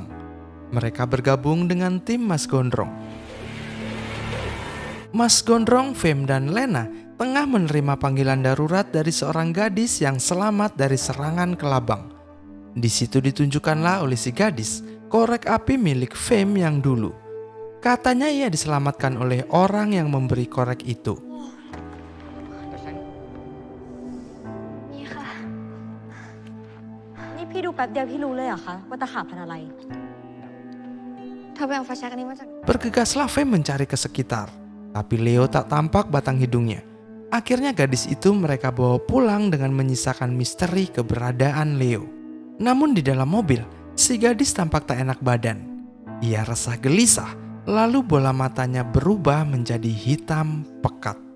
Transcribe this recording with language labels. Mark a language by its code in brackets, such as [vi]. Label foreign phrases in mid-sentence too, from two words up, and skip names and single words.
[id] Mereka bergabung dengan tim Mas Gondrong. Mas Gondrong, Fem, dan Lena tengah menerima panggilan darurat dari seorang gadis yang selamat dari serangan kelabang. Di situ ditunjukkanlah oleh si gadis korek api milik Fem yang dulu. Katanya ia diselamatkan oleh orang yang memberi korek itu. [th] นี่พี่ดูแป๊บเดียวพี่รู้เลยเหรอคะว่าตะขาบพันธุ์อะไรเธอไปเอาไฟแช็กอันนี้มาจาก [id] Bergegaslah Fem mencari ke sekitar, tapi Leo tak tampak batang hidungnya. Akhirnya gadis itu mereka bawa pulang dengan menyisakan misteri keberadaan Leo. Namun di dalam mobil, si gadis tampak tak enak badan. Ia resah gelisah, lalu bola matanya berubah menjadi hitam pekat.